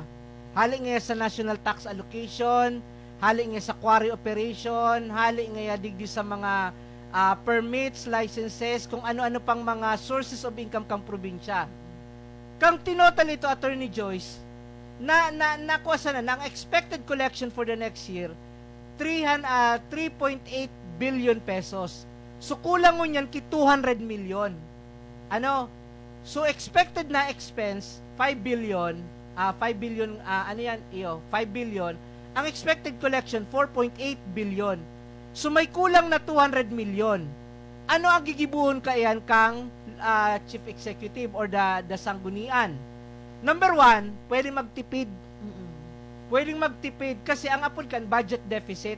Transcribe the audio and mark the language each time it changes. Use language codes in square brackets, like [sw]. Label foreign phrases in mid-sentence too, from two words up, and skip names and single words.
[bik] Hali nga sa [en] national tax allocation, [bik] hali nga sa [en] quarry operation, [bik] hali nga digdi sa mga permits, licenses, kung ano-ano pang mga [en] sources of income [bik] kang probinsya. Kang tinotal ito, Attorney Joyce, nakuha sana, ang [en] expected collection for the next year, [bik] 3.8 billion pesos. So kulang mo niyan ki 200 million. Ano? So expected na expense 5 billion, 5 billion ano yan? 5 billion. Ang [en] expected collection [bik] 4.8 billion. So may kulang na 200 million. Ano ang gigibuhon kayan kang [en] chief executive or the [bik] sanggunian? Number 1, pwede magtipid. Pwedeng magtipid kasi ang apod kan [en] budget deficit.